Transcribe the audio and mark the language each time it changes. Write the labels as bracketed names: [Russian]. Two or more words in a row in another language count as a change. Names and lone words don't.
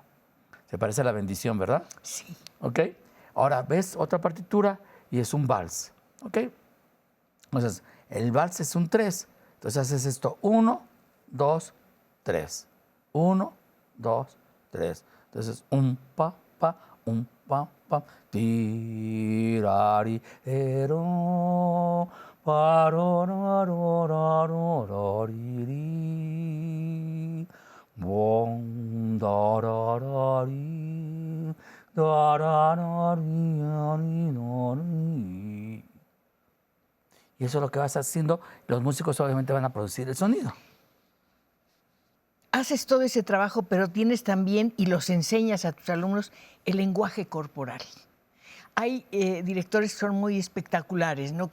[Spanish] Se parece a la bendición, ¿verdad? Sí. ¿Ok? Ahora ves otra partitura y es un vals. ¿Ok? Entonces, el vals es un 3. Entonces haces esto, 1, 2, 3. 1, 2, 3. Entonces, pa, tirari, ero, parorarorarorariri, bom, dararari, dararari. Y eso es lo que vas haciendo. Los músicos obviamente van a producir el sonido. Haces todo ese trabajo, pero tienes también, y los enseñas a tus alumnos, el lenguaje corporal. Hay directores que son muy espectaculares, ¿no?